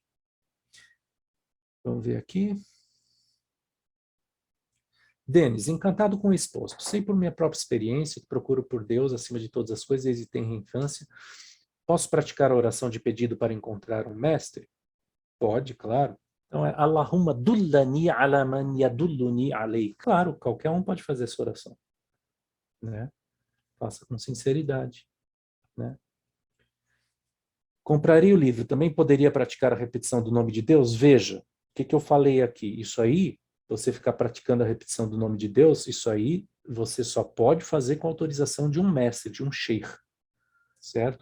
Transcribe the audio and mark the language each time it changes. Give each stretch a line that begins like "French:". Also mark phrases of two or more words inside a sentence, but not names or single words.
Portuguese: Vamos ver aqui. Denis, encantado com o exposto. Sei por minha própria experiência que procuro por Deus acima de todas as coisas desde tenra infância. Posso praticar a oração de pedido para encontrar um mestre? Pode, claro. Então é
Arabic: اللهم دلني على من يدلني عليك.
Portuguese: Claro, qualquer um pode fazer essa oração, né? Faça com sinceridade, né? Compraria o livro. Também poderia praticar a repetição do nome de Deus? Veja, o que eu falei aqui? Isso aí, você ficar praticando a repetição do nome de Deus, isso aí você só pode fazer com autorização de um mestre, de um sheikh, certo?